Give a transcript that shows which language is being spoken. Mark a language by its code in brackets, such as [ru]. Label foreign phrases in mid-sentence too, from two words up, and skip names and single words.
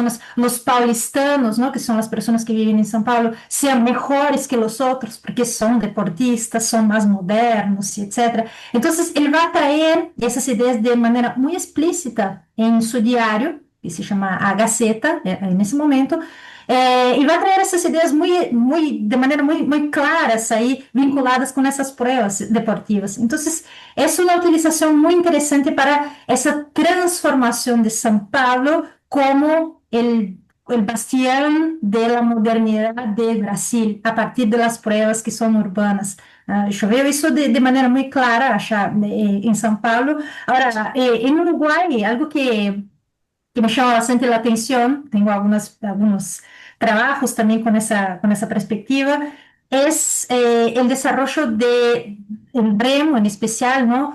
[es] personas, los paulistanos, ¿no? Que son las personas que viven en São Paulo, sean mejores que los otros, porque son deportistas, son más modernos, y etcétera. Entonces, él va a traer esas ideas de manera muy explícita en su diario, que se llama A Gaceta, en ese momento, y va a traer [pt] essas ideias de maneira muito claras aí, [es] vinculadas com essas pruebas deportivas. [pt] Então, é uma utilização muito interessante para essa transformação de São Paulo como [es] el bastión de la modernidad de Brasil, a partir de las pruebas que son urbanas. Yo veo eso de manera muy clara allá en São Paulo. Ahora, en Uruguay, algo que me llama bastante la atención, tengo algunos trabajos también con esa perspectiva, es el desarrollo de el remo en especial, ¿no?